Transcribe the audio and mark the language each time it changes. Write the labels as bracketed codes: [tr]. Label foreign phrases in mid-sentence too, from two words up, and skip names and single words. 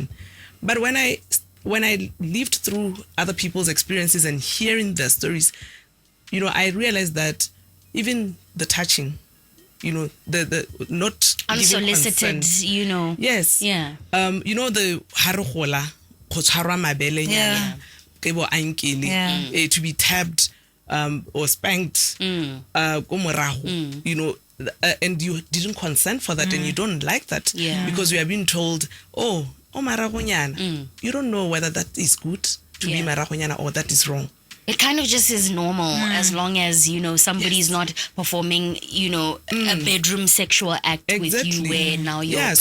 [en] But when I lived through other people's experiences and hearing their stories, I realized that even the touching, the not unsolicited, Yes. Yeah. [tn] The harogola, go tshwarwa mabele nyana, ke bo ankele, [en] to be tapped or spanked [tn] ko morago, [en] and you didn't consent for that and you don't like that because you have been told, oh maragonyana, you don't know whether that is good to be maragonyana or that is wrong. It kind of just is normal as long as, somebody's not performing, a bedroom sexual act with you where now your private